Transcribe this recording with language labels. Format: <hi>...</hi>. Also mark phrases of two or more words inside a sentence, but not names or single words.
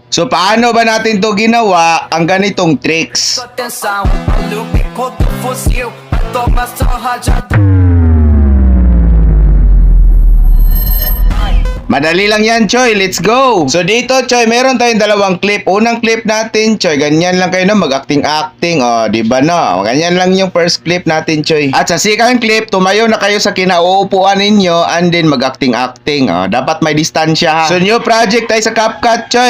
<tl>So paano ba natin to ginawa ang ganitong tricks?</tl> <pt>Atenção, olha o bico do fuzil. Toma só rajada.</pt> <tl>Madali lang yan, Choy.</tl> <en>Let's go!</en> <tl>So dito, Choy, meron tayong dalawang clip. Unang clip natin, Choy, ganyan lang kayo na mag-acting-acting. O, di ba no? Ganyan lang yung</tl> <en>first clip</en> <tl>natin, Choy. At sa</tl> <en>second clip,</en> <tl>tumayo na kayo sa kinauupuan ninyo</tl> <en>and then</en> <tl>mag-acting-acting. O, dapat may distansya ha. So</tl> <en>new project</en> <tl>tayo sa CapCut, Choy.</tl>